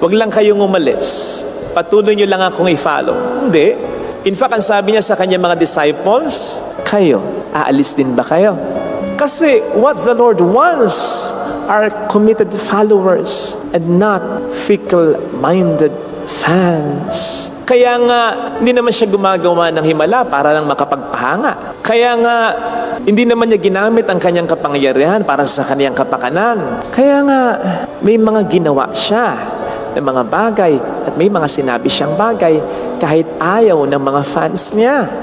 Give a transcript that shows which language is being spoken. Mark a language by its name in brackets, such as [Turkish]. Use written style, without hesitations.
[Filipino] Huwag lang kayong umalis. Patuloy niyo lang akong i-follow." Hindi. [English] In fact, [Filipino] ang sabi niya sa kanyang mga disciples, "Kayo, aalis din ba kayo?" [English] Kasi what the Lord wants are committed followers and not fickle-minded fans. [Filipino] Kaya nga, hindi naman siya gumagawa ng himala para lang makapagpahanga. Kaya nga, hindi naman niya ginamit ang kanyang kapangyarihan para sa kanyang kapakanan. Kaya nga, may mga ginawa siya ng mga bagay at may mga sinabi siyang bagay kahit ayaw ng mga fans niya.